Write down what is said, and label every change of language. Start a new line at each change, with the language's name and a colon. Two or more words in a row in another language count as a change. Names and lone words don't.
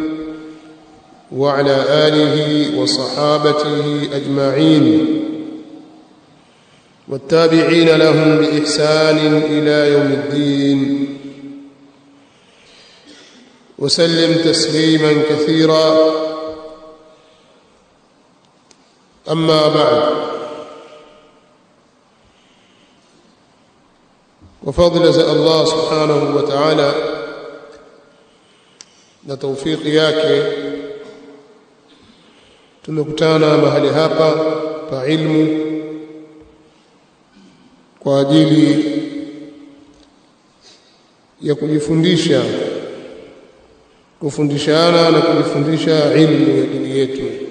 Arabic: وعلى آله وصحابته أجمعين والتابعين لهم بإحسان إلى يوم الدين، وسلم تسليما كثيرا. أما بعد، وفضل الله سبحانه وتعالى
Swahili: na tawfiki yake tumekutana mahali hapa pa ilmu kwa ajili ya kufundishana na kujifundisha ilmu ya dini yetu.